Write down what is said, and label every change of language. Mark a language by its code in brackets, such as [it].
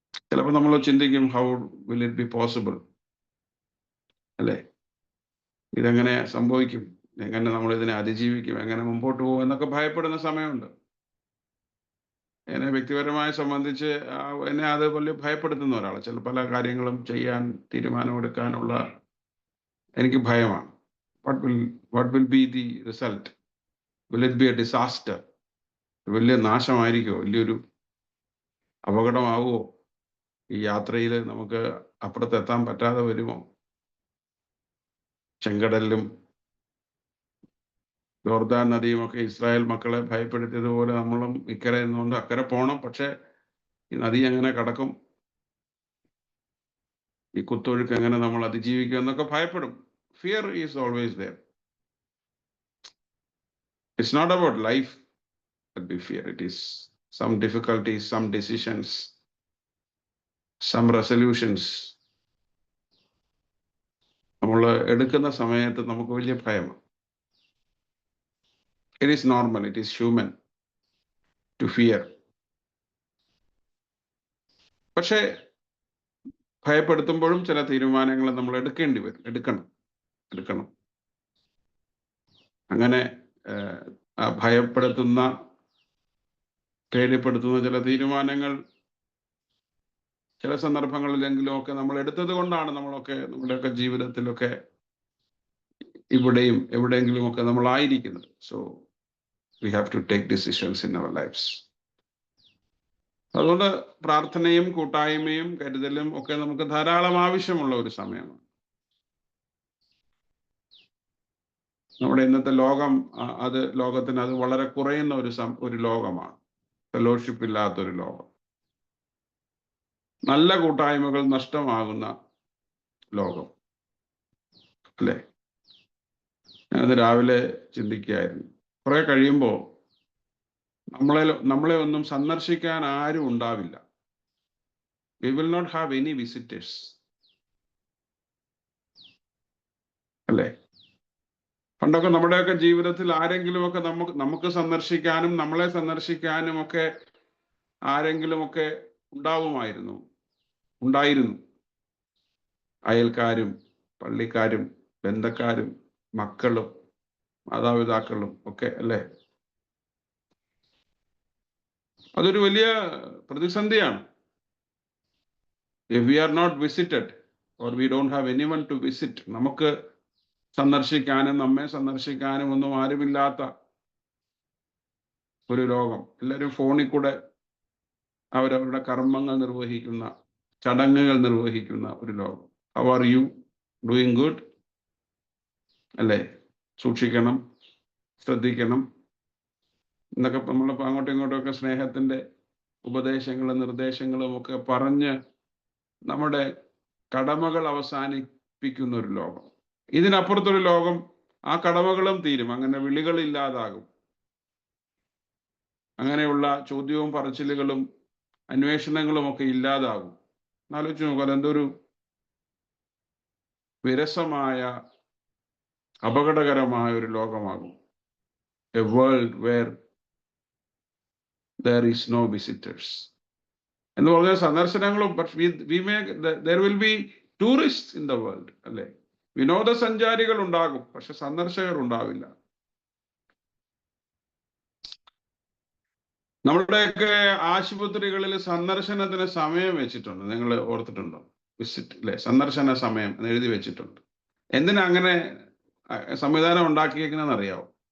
[ml] ചിലപ്പോൾ നമ്മൾ ചിന്തിക്കും, [en] how will it be possible? [ml] അല്ലേ, ഇതെങ്ങനെ സംഭവിക്കും, എങ്ങനെ നമ്മൾ ഇതിനെ അതിജീവിക്കും, എങ്ങനെ മുമ്പോട്ട് പോകും എന്നൊക്കെ ഭയപ്പെടുന്ന സമയമുണ്ട്. എന്നെ വ്യക്തിപരമായി സംബന്ധിച്ച് എന്നെ അത് വലിയ ഭയപ്പെടുത്തുന്ന ഒരാളാണ്. ചില പല കാര്യങ്ങളും ചെയ്യാൻ തീരുമാനമെടുക്കാനുള്ള എനിക്ക് ഭയമാണ്. [en] What will be the result? Will it be a disaster? [ml] വലിയ നാശമായിരിക്കുമോ, വലിയൊരു അപകടമാവുമോ, ഈ യാത്രയിൽ നമുക്ക് അപ്പുറത്തെത്താൻ പറ്റാതെ വരുമോ? ചെങ്കടലിലും യോർദാൻ നദിയും ഒക്കെ ഇസ്രായേൽ മക്കളെ ഭയപ്പെടുത്തിയതുപോലെ നമ്മളും ഇക്കരെ നിന്നുകൊണ്ട് അക്കരെ പോകണം. പക്ഷെ ഈ നദി എങ്ങനെ കടക്കും, ഈ കുത്തൊഴുക്ക് എങ്ങനെ നമ്മൾ അതിജീവിക്കും എന്നൊക്കെ ഭയപ്പെടും. [en] Fear is always there. It's not about life that we fear. It is some difficulties, some decisions, some resolutions [ml] നമ്മൾ എടുക്കുന്ന സമയത്ത് നമുക്ക് വലിയ ഭയമാണ്. [en] It is normal, it is human to fear. [ml] പക്ഷേ ഭയപ്പെടുത്തുമ്പോഴും ചില തീരുമാനങ്ങൾ നമ്മൾ എടുക്കേണ്ടി വരും, എടുക്കണം. അങ്ങനെ ഭയപ്പെടുത്തുന്ന, പേടിപ്പെടുത്തുന്ന ചില തീരുമാനങ്ങൾ ചില സന്ദർഭങ്ങളിലെങ്കിലും ഒക്കെ നമ്മൾ എടുത്തത് കൊണ്ടാണ് നമ്മുടെയൊക്കെ ജീവിതത്തിലൊക്കെ ഇവിടെയും എവിടെയെങ്കിലും ഒക്കെ നമ്മളായിരിക്കുന്നത്. [en] So we have to take decisions in our lives. [ml] അതുകൊണ്ട് പ്രാർത്ഥനയും കൂട്ടായ്മയും കരുതലും ഒക്കെ നമുക്ക് ധാരാളം ആവശ്യമുള്ള ഒരു സമയമാണ്. നമ്മുടെ ഇന്നത്തെ ലോകം ലോകത്തിന് അത് വളരെ കുറയുന്ന ഒരു ലോകമാണ്. ഫെലോഷിപ്പ് ഇല്ലാത്തൊരു ലോകം, നല്ല കൂട്ടായ്മകൾ നഷ്ടമാകുന്ന ലോകം, അല്ലേ? ഞാനത് രാവിലെ ചിന്തിക്കുകയായിരുന്നു. കുറെ കഴിയുമ്പോൾ നമ്മളെ ഒന്നും സന്ദർശിക്കാൻ ആരും ഉണ്ടാവില്ല. [en] We will not have any visitors. [ml] അല്ലേ? പണ്ടൊക്കെ നമ്മുടെയൊക്കെ ജീവിതത്തിൽ ആരെങ്കിലുമൊക്കെ നമുക്ക് സന്ദർശിക്കാനും നമ്മളെ സന്ദർശിക്കാനും ഒക്കെ ആരെങ്കിലുമൊക്കെ ഉണ്ടായിരുന്നു. അയൽക്കാരും പള്ളിക്കാരും ബന്ധക്കാരും മക്കളും മാതാപിതാക്കളും ഒക്കെ, അല്ലേ? അതൊരു വലിയ പ്രതിസന്ധിയാണ്. [en] If we are not visited or we don't have anyone to visit, [ml] നമുക്ക് സന്ദർശിക്കാനും നമ്മെ സന്ദർശിക്കാനും ഒന്നും ആരുമില്ലാത്ത ഒരു ലോകം. എല്ലാവരും ഫോണിൽ കൂടെ അവരവരുടെ കർമ്മങ്ങൾ നിർവഹിക്കുന്ന, ചടങ്ങുകൾ നിർവഹിക്കുന്ന ഒരു ലോകം. [en] How are you? Doing good? [ml] അല്ലേ? സൂക്ഷിക്കണം, ശ്രദ്ധിക്കണം. എന്നൊക്കെ നമ്മൾ അങ്ങോട്ടും ഇങ്ങോട്ടും ഒക്കെ സ്നേഹത്തിന്റെ ഉപദേശങ്ങളും നിർദ്ദേശങ്ങളും ഒക്കെ പറഞ്ഞ് നമ്മുടെ കടമകൾ അവസാനിപ്പിക്കുന്ന ഒരു ലോകം. ഇതിനപ്പുറത്തൊരു ലോകം, ആ കടമകളും തീരും, അങ്ങനെ വിളികളില്ലാതാകും, അങ്ങനെയുള്ള ചോദ്യവും പറച്ചിലുകളും അന്വേഷണങ്ങളും ഒക്കെ ഇല്ലാതാകും. ആലോചിച്ച് നോക്കുക, അതെന്തൊരു വിരസമായ അപകടകരമായ ഒരു ലോകമാകും. [en] a world where there is no visitors [ml] എന്ന് പറഞ്ഞാൽ സന്ദർശനങ്ങളും, [en] there will be tourists in the world, [ml] അല്ലെ? വിനോദസഞ്ചാരികൾ ഉണ്ടാകും, പക്ഷെ സന്ദർശകർ ഉണ്ടാവില്ല. നമ്മുടെയൊക്കെ ആശുപത്രികളിൽ സന്ദർശനത്തിന് സമയം വെച്ചിട്ടുണ്ട്, നിങ്ങൾ ഓർത്തിട്ടുണ്ടോ? വിസിറ്റ്, അല്ലെ? സന്ദർശന സമയം എന്ന് എഴുതി വെച്ചിട്ടുണ്ട്. എന്തിനാ അങ്ങനെ സംവിധാനം ഉണ്ടാക്കിയേക്കുന്നതെന്ന് അറിയാവോ?